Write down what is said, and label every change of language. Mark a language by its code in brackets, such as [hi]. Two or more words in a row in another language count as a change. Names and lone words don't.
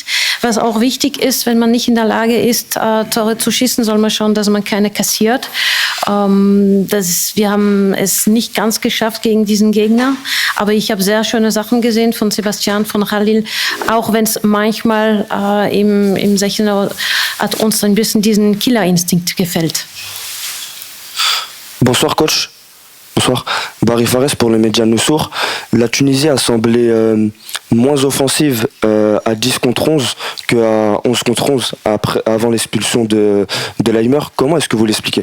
[de] Was auch wichtig ist, wenn man nicht in der Lage ist, Tore zu schießen, soll man schauen, dass man keine kassiert. Wir haben es nicht ganz geschafft gegen diesen Gegner, aber ich habe sehr schöne Sachen gesehen von Sebastian, von Khalil, auch wenn es manchmal im 16er hat uns ein bisschen diesen Killerinstinkt gefällt. [fr] Bonsoir coach. Bonsoir. Barry Fares pour le média Noussour. La Tunisie a semblé moins offensive à 10 contre 11 qu'à 11 contre 11 avant l'expulsion de Leimer. Comment est-ce que vous l'expliquez?